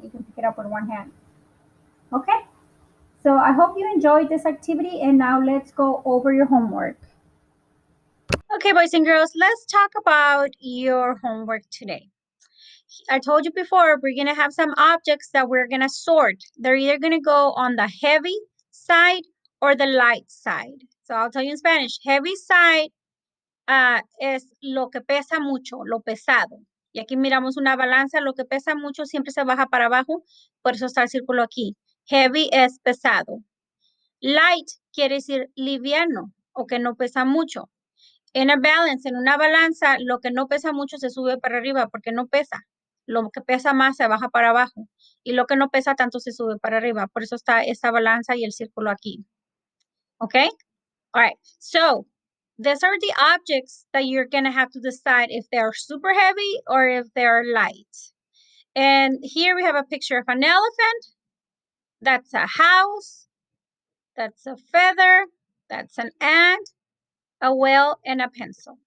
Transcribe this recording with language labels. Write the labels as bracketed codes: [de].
[en] You can pick it up with one hand. Okay? So I hope you enjoyed this activity, and now let's go over your homework. Okay, boys and girls, let's talk about your homework today. I told you before, we're going to have some objects that we're going to sort. They're either going to go on the heavy side or the light side. So I'll tell you in Spanish. Heavy side [es] es lo que pesa mucho, lo pesado. Y aquí miramos una balanza, lo que pesa mucho siempre se baja para abajo, por eso está el círculo aquí. Heavy es pesado. Light quiere decir liviano o que no pesa mucho. En [en] a balance, [es] en una balanza, lo que no pesa mucho se sube para arriba porque no pesa. Lo que pesa más se baja para abajo. Y lo que no pesa tanto se sube para arriba. Por eso está esta balanza y el círculo aquí. [en] Okay? All right. So, these are the objects that you're going to have to decide if they are super heavy or if they're light. And here we have a picture of an elephant. That's a house. That's a feather. That's an ant, a whale, and a pencil.